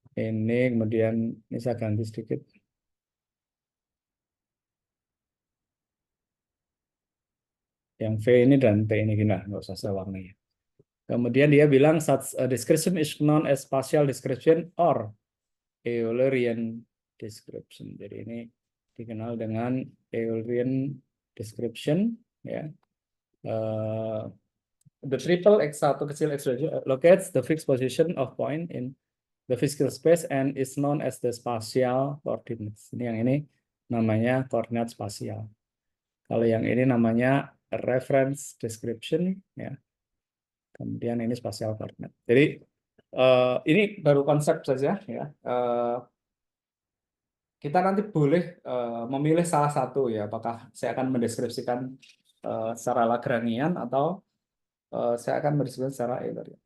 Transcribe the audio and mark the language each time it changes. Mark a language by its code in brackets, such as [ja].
[id] Ini kemudian ini saya ganti sedikit. Yang V ini dan T ini gini lah, nggak usah saya warnai. Kemudian dia bilang [en] such a description is known as spatial description or Eulerian description. [id] Jadi ini dikenal dengan Eulerian description ya. [en] The triple x1 [id] kecil [en] x2 locates the fixed position of point in the physical space and is known as the spatial coordinates. [id] Ini yang ini namanya koordinat spasial. Kalau yang ini namanya [en] reference description [id] ya. Kemudian ini [en] spatial coordinate. [id] Jadi ini baru konsep saja ya. Kita nanti boleh memilih salah satu ya, apakah saya akan mendeskripsikan secara Lagrangian atau saya akan mendeskripsikan secara Eulerian.